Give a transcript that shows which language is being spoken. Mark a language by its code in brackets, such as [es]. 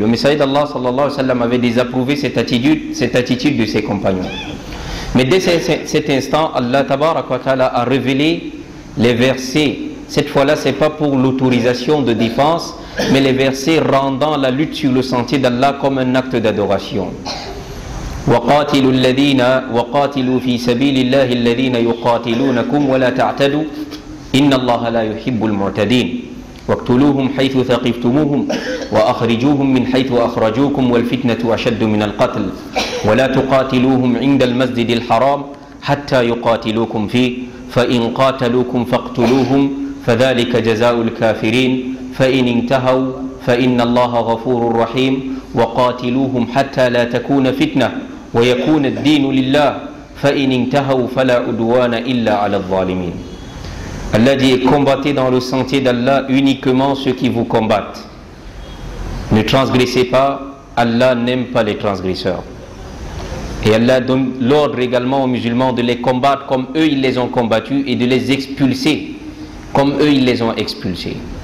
[fr] Le messager d'Allah sallallahu alayhi wa sallam avait désapprouvé cette attitude de ses compagnons. Mais dès cet instant, Allah tabaraka wa ta'ala a révélé les versets. Cette fois-là, ce n'est pas pour l'autorisation de défense, mais les versets rendant la lutte sur le sentier d'Allah comme un acte d'adoration. [ar] وَقَاتِلُوا فِي سَبِيلِ اللَّهِ الَّذِينَ يُقَاتِلُونَكُمْ وَلَا تَعْتَدُوا إِنَّ اللَّهَ لَا يُحِبُّ الْمُعْتَدِينَ واقتلوهم حيث ثقفتموهم وأخرجوهم من حيث أخرجوكم والفتنة أشد من القتل ولا تقاتلوهم عند المسجد الحرام حتى يقاتلوكم فيه فإن قاتلوكم فاقتلوهم فذلك جزاء الكافرين فإن انتهوا فإن الله غفور رحيم وقاتلوهم حتى لا تكون فتنة ويكون الدين لله فإن انتهوا فلا عدوان إلا على الظالمين. [fr] Allah dit, combattez dans le sentier d'Allah uniquement ceux qui vous combattent. Ne transgressez pas, Allah n'aime pas les transgresseurs. Et Allah donne l'ordre également aux musulmans de les combattre comme eux ils les ont combattus et de les expulser comme eux ils les ont expulsés.